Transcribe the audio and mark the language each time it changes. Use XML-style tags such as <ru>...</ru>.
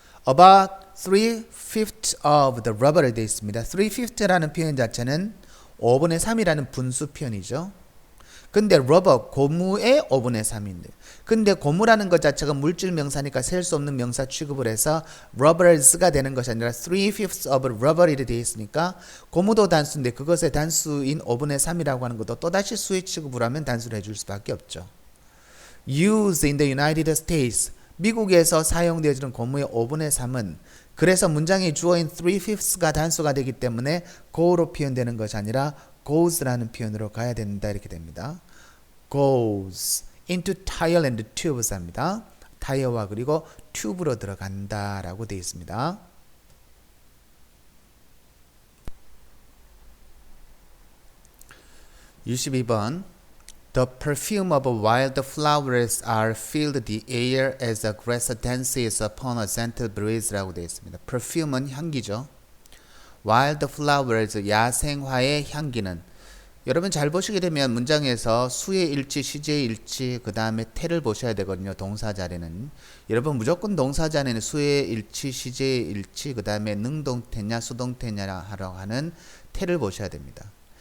<en>About 3/5 of the rubber</en> <ko>되어 있습니다. 3/5라는 표현 자체는 5분의 3이라는 분수 표현이죠. 근데 러버, 고무의 5분의 3인데. 근데 고무라는 것 자체가 물질 명사니까 셀 수 없는 명사 취급을 해서 rubbers가 되는 것이 아니라 3/5 of rubber 이렇게 되어 있으니까 고무도 단수인데 그것의 단수인 5분의 3이라고 하는 것도 또다시 수의 취급을 하면 단수를 해줄 수밖에 없죠.</ko> <en>Used in the United States.</en> <ko>미국에서 사용되어지는 고무의 5분의 3은 그래서 문장의 주어인 3/5가 단수가 되기 때문에 go로 표현되는 것이 아니라 goes라는 표현으로 가야 된다 이렇게 됩니다.</ko> <en>goes into tire and tubes</en> <ko>합니다. 타이어와 그리고 튜브로 들어간다 라고 되어 있습니다.</ko> <en>22번 The perfume of wild flowers are filled the air as the grass dances upon a gentle breeze</en> <ko>라고 되어 있습니다. perfume은 향기죠. wild flowers, 야생화의 향기는 여러분 잘 보시게 되면 문장에서 수의 일치, 시제의 일치, 그 다음에 태를 보셔야 되거든요. 동사 자리는. 여러분 무조건 동사 자리는 수의 일치, 시제의 일치, 그 다음에 능동태냐, 수동태냐라고 하는 태를 보셔야 됩니다.</ko>